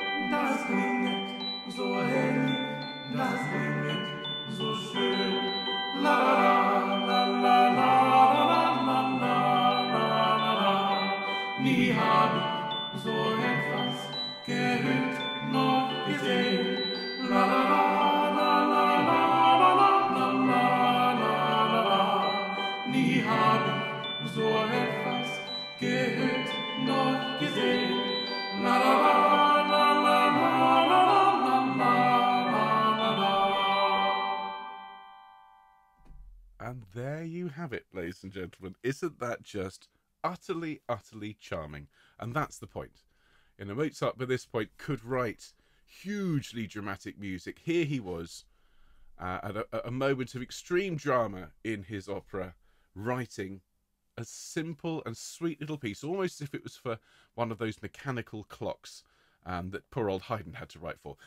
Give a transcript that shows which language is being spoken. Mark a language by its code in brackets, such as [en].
[de] das klinget so herrlich, das klinget so schön. La la la la la la la la la la. Nie hab ich so etwas gehört noch gesehen. La la la la la la la la la la la la. Nie hab ich so etwas gehört noch gesehen. La la la la la la la la la la la. [en] And there you have it, ladies and gentlemen. Isn't that just utterly, utterly charming? And that's the point. You know, Mozart by this point could write hugely dramatic music. Here he was at a moment of extreme drama in his opera, writing a simple and sweet little piece, almost as if it was for one of those mechanical clocks that poor old Haydn had to write for.